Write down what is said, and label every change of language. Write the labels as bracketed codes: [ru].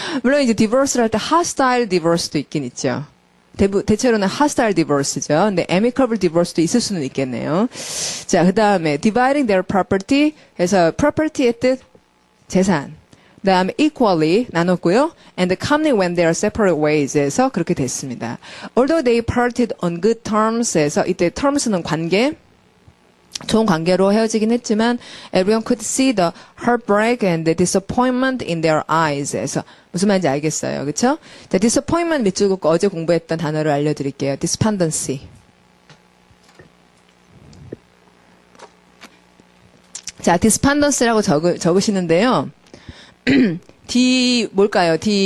[ko] 물론 이제 divorce를 할 때 hostile divorce도 있긴 있죠. 대체로는 hostile divorce죠. 근데 amicable divorce도 있을 수는 있겠네요. 자, 그 다음에 [en] dividing their property [ko] 해서 property의 뜻 재산. 그 다음에 equally 나눴고요. [en] and commonly when they are separate ways [ko] 에서 그렇게 됐습니다. [en] Although they parted on good terms [ko] 에서 이때 terms는 관계, 좋은 관계로 헤어지긴 했지만 [en] everyone could see the heartbreak and the disappointment in their eyes [ko] 에서 무슨 말인지 알겠어요. 그렇죠? 자, disappointment 밑줄 긋고 어제 공부했던 단어를 알려드릴게요. despondency. 자, despondency라고 적으시는데요. D 뭘까요?